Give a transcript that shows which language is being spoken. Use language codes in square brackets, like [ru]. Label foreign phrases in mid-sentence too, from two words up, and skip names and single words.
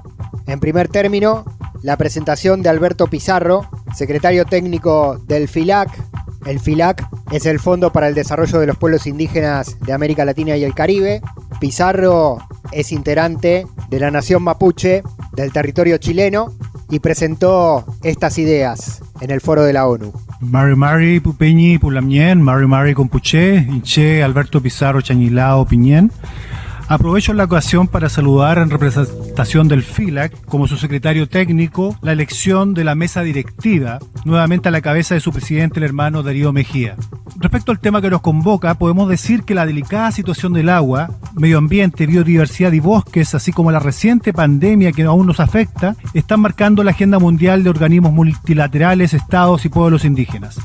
[es] En primer término, la presentación de Alberto Pizarro, secretario técnico del FILAC. El FILAC es el Fondo para el Desarrollo de los Pueblos Indígenas de América Latina y el Caribe. Pizarro es integrante de la nación mapuche del territorio chileno y presentó estas ideas en el foro de la ONU. [arn] Mari Mari Pupeñi Pulamien, Mari Mari Compuche, Inche Alberto Pizarro Chañilao Piñén. [es] Aprovecho la ocasión para saludar en representación del FILAC, como su secretario técnico, la elección de la mesa directiva, nuevamente a la cabeza de su presidente, el hermano Darío Mejía. Respecto al tema que nos convoca, podemos decir que la delicada situación del agua, medio ambiente, biodiversidad y bosques, así como la reciente pandemia que aún nos afecta, están marcando la agenda mundial de organismos multilaterales, estados y pueblos indígenas.